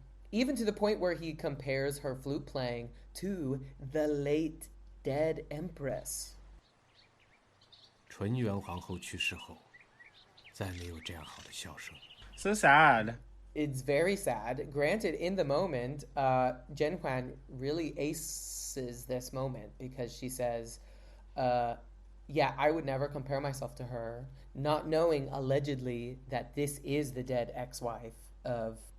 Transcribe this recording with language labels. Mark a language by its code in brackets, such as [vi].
[en] Even to the point where he compares her flute playing to the late dead empress. [zh] 纯元皇后去世后，再没有这样好的笑声。 [en] So sad. It's very sad. Granted, in the moment, Zhen Huan really aces this moment because she says, yeah, I would never compare myself to her, not knowing allegedly that this is the dead ex-wife of